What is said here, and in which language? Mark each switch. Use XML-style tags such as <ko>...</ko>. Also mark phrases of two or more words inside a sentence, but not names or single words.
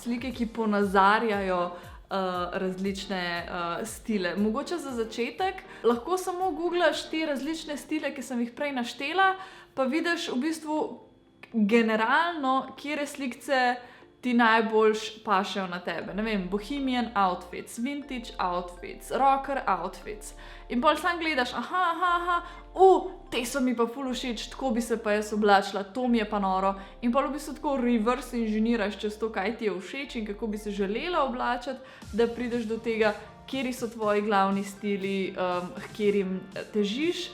<sl>Slike, ki ponazarjajo različne stile. Mogoče za začetek lahko samo googlaš te različne stile, ki sem jih prej naštela, pa vidiš v bistvu generalno, kjere slikce ti najboljš pašejo na tebe. Ne vem,</sl> <en>bohemian outfits, vintage outfits, rocker outfits.</en> <sl>In pol sam gledaš, te so mi pa ful všeč, tako bi se pa jaz oblačila, to mi je pa noro. In pol v bistvu tako reverse inženiraš čez to, kaj ti je všeč in kako bi se želela oblačiti, da prideš do tega, kjeri so tvoji glavni stili, kjerim težiš.</sl>